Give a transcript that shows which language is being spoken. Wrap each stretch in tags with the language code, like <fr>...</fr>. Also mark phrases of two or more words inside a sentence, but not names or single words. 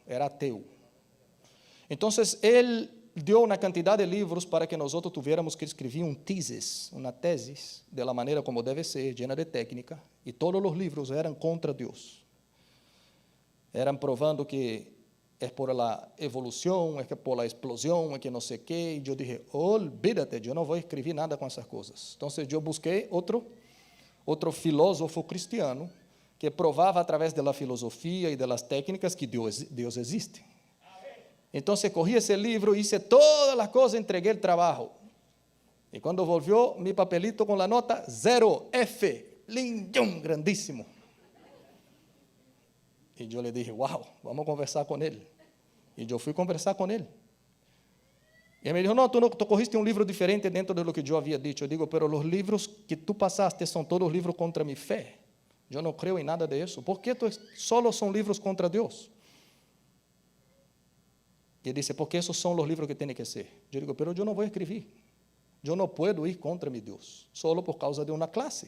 <es>Entonces, él dio una cantidad de libros para que nosotros tuviéramos que escribir una tesis, de la manera como debe ser, llena de técnica, y todos los libros eran contra Dios. Eran probando que es por la evolución, es que por la explosión, es que no sé qué. Y yo dije, olvídate, yo no voy a escribir nada con esas cosas. Entonces, yo busqué otro filósofo cristiano que</es> <pt>provava através da filosofia e das técnicas que Deus existe. Então, corri esse livro, hice todas as coisas, entreguei o trabalho. E quando volvió,</pt> <es>mi papelito</es> <pt>com a nota 0, F, lindão, grandíssimo. E eu lhe dije, wow, vamos conversar com ele. E eu fui conversar com ele. E ele me</pt> <es>dijo, no, tú cogiste un libro diferente dentro de lo que yo había dicho. Yo digo, pero los libros que tú pasaste son todos libros contra mi fe. Yo no creo en nada de eso. ¿Por qué solo son libros contra Dios? Y él dice, porque esos son los libros que tienen que ser. Yo digo, pero yo no voy a escribir. Yo no puedo ir contra mi Dios, solo por causa de una clase.</es>